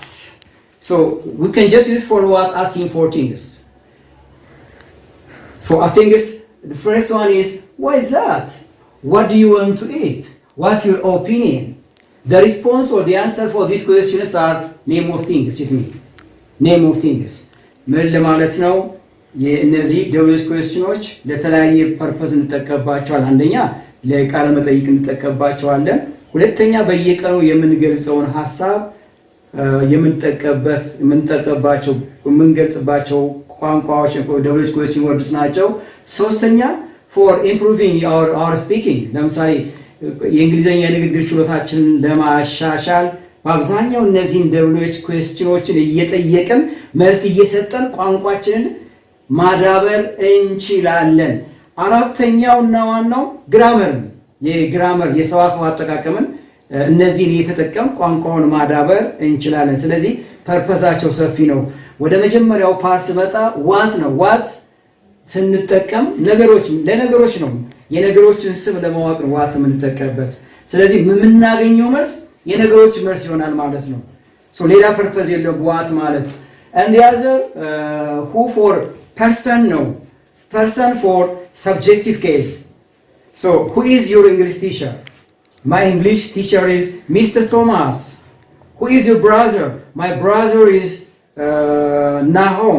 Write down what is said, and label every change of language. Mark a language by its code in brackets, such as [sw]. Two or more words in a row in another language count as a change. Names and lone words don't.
[en] So we can just use for what, asking for things. So I think the first one is, what is that? What do you want to eat? What's your opinion? The response or the answer for these questions are name of things. Name of things. [am] ምን ለማለት ነው? የእነዚህ [en] WH questions [am] ለተለያየ ፐርፐዝ እንጠቀምባቸዋለን። አንደኛ ለቃለ መጠይቅ እንጠቀምባቸዋለን። ሁለተኛ በየቀኑ የምንገልጸውን ሐሳብ የምንገልጽባቸው ቋንቋዎች [en] WH question words [am] ናቸው። ሶስተኛ [en] for improving our speaking [am] ለምሳሌ የእንግሊዘኛ ንግግር ችሎታችንን ለማሻሻል በአብዛኛው እነዚህን [en] WH questionዎችን [am] እየጠየቅን መልስ እየሰጠን ቋንቋችንን ማዳበር እንችላለን። አራተኛውና ዋናው ግራመር የሰዋሰው አጠቃቀምን እነዚህን እየተጠቀም ቋንቋውን ማዳበር እንችላለን። ስለዚህ ፐርፐሳቸው ሰፊ ነው። ወደ መጀመሪያው ፓርት ስመጣ ዋት ነው። ዋት ስንጠቀም ለነገሮች ነው። የነገሮችን ስም ለማወቅ ነው ዋት የምንጠቀምበት። ስለዚህ የምናገኘው መልስ የነገሮች መልስ ይሆናል ማለት ነው። ሶ ሌላ ፐርፐዝ የለውም ዋት ማለት። [en] and the other who for person [am] ነው። [en] person for subjective case. So who is your English teacher? My English teacher is Mr. Thomas. Who is your brother? My brother is Nahom.